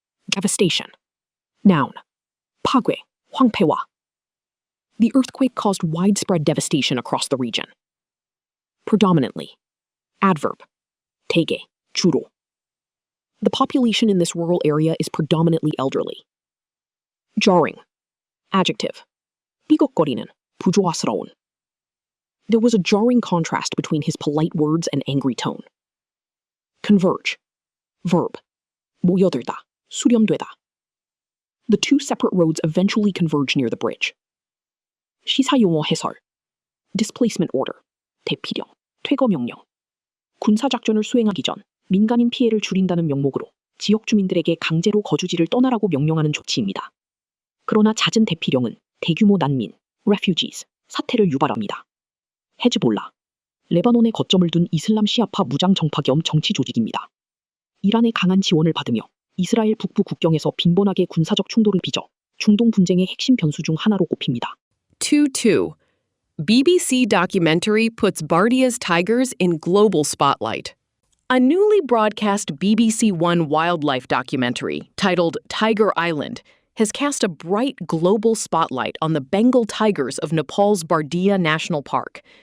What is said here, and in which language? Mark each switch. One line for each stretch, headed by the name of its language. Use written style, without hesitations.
English: Devastation. Noun.
Korean: 파괴, 황폐화.
English: The earthquake caused widespread devastation across the region. Predominantly. Adverb.
Korean: 대개, 주로.
English: The population in this rural area is predominantly elderly. Jarring. Adjective.
Korean: 삐걱거리는, 부조화스러운.
English: There was a jarring contrast between his polite words and angry tone. Converge. Verb.
Korean: 모여들다, 수렴되다.
English: The 2 separate roads eventually converge near the bridge.
Korean: 시사용어 해설.
English: Displacement order.
Korean: 대피령, 퇴거명령. 군사작전을 수행하기 전 민간인 피해를 줄인다는 명목으로 지역 주민들에게 강제로 거주지를 떠나라고 명령하는 조치입니다. 그러나 잦은 대피령은 대규모 난민, refugees, 사태를 유발합니다. 헤즈볼라. 레바논에 거점을 둔 이슬람 시아파 무장 정파 겸 정치 조직입니다. 이란의 강한 지원을 받으며 이스라엘 북부 국경에서 빈번하게 군사적 충돌을 빚어 중동 분쟁의 핵심 변수 중 하나로 꼽힙니다. 2-2.
English: BBC documentary puts Bardia's tigers in global spotlight. A newly broadcast BBC One wildlife documentary titled Tiger Island has cast a bright global spotlight on the Bengal tigers of Nepal's Bardia National Park.